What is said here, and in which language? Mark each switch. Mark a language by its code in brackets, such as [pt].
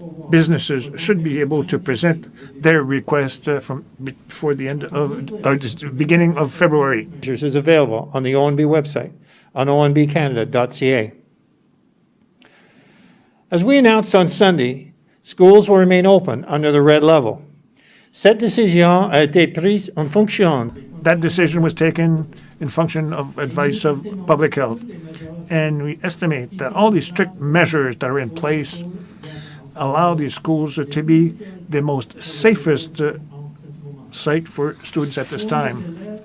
[en] businesses should be able to present their request from before the end of, or just beginning of February. Is available on the ONB website on onbcanada.ca. As we announced on Sunday, schools will remain open under the red level. [fr] Cette décision a été prise en fonction. [en] That decision was taken in function of advice of public health. And we estimate that all these strict measures that are in place allow these schools to be the most safest site for students at this time.